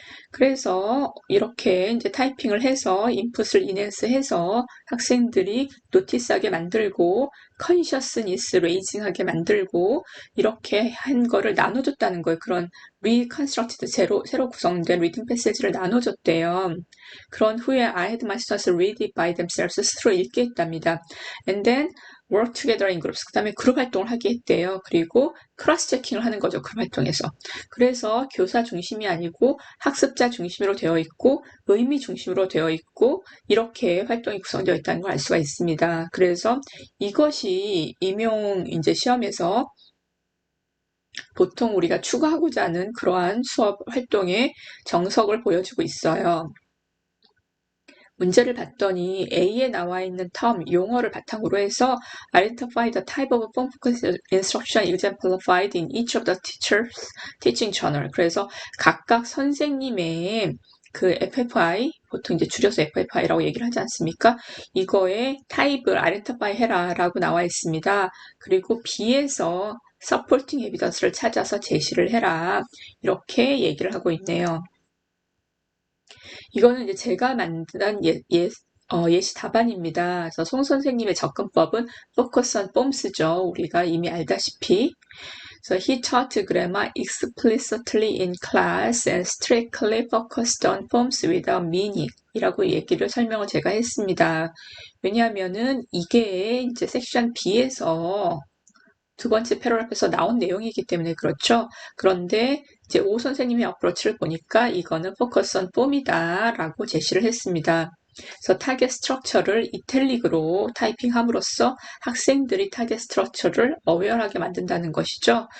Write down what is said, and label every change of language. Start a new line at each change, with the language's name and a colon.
Korean: 그래서 이렇게 이제 타이핑을 해서 인풋을 인핸스해서 학생들이 노티스하게 만들고 컨셔스니스 레이징하게 만들고 이렇게 한 거를 나눠줬다는 거예요. 그런 리컨스트럭티드 새로 구성된 리딩 패시지를 나눠줬대요. 그런 후에
English: I had my students read it by themselves
Korean: 스스로 읽게 했답니다.
English: And then work together in groups.
Korean: 그 다음에 그룹 활동을 하게 했대요. 그리고 크로스 체킹을 하는 거죠. 그룹 활동에서. 그래서 교사 중심이 아니고 학습자 중심으로 되어 있고 의미 중심으로 되어 있고 이렇게 활동이 구성되어 있다는 걸 알 수가 있습니다. 그래서 이것이 임용 이제 시험에서 보통 우리가 추구하고자 하는 그러한 수업 활동의 정석을 보여주고 있어요. 문제를 봤더니 A에 나와 있는 term, 용어를 바탕으로 해서
English: identify the type of form focused instruction exemplified in each of the teacher's teaching journal.
Korean: 그래서 각각 선생님의 그 FFI, 보통 이제 줄여서 FFI라고 얘기를 하지 않습니까? 이거의 타입을 identify 해라라고 나와 있습니다. 그리고 B에서 supporting evidence를 찾아서 제시를 해라. 이렇게 얘기를 하고 있네요. 이거는 이제 제가 만든 예시 답안입니다. 그래서 송 선생님의 접근법은 focus on forms죠. 우리가 이미 알다시피.
English: So he taught grammar explicitly in class and strictly focused on forms without meaning
Korean: 이라고 얘기를 설명을 제가 했습니다. 왜냐하면은 이게 이제 섹션 B에서 두 번째 패러그래프에서 나온 내용이기 때문에 그렇죠. 그런데 이제 오 선생님의 어프로치를 보니까 이거는 focus on form이다 라고 제시를 했습니다. 그래서 타겟 스트럭처를 이탈릭으로 타이핑함으로써 학생들이 타겟 스트럭처를 어웨어하게 만든다는 것이죠.